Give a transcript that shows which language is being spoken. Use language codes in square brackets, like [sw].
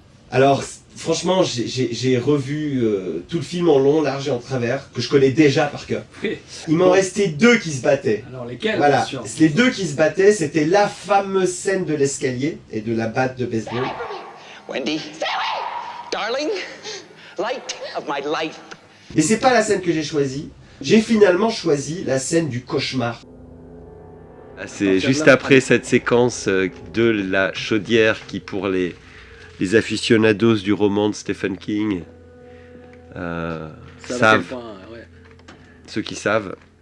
[fr] Alors, franchement, j'ai revu tout le film en long, large et en travers, que je connais déjà par cœur. Oui. Il m'en restait 2 qui se battaient. Alors, lesquels, Voilà, bien sûr. les 2 qui se battaient, c'était la fameuse scène de l'escalier et de la batte de baseball. [en] Wendy. Darling, light of my life. [fr] Et c'est pas la scène que j'ai choisie. J'ai finalement choisi la scène du cauchemar. C'est juste après cette séquence de la chaudière qui, pour les aficionados du roman de Stephen King, savent, ceux qui savent.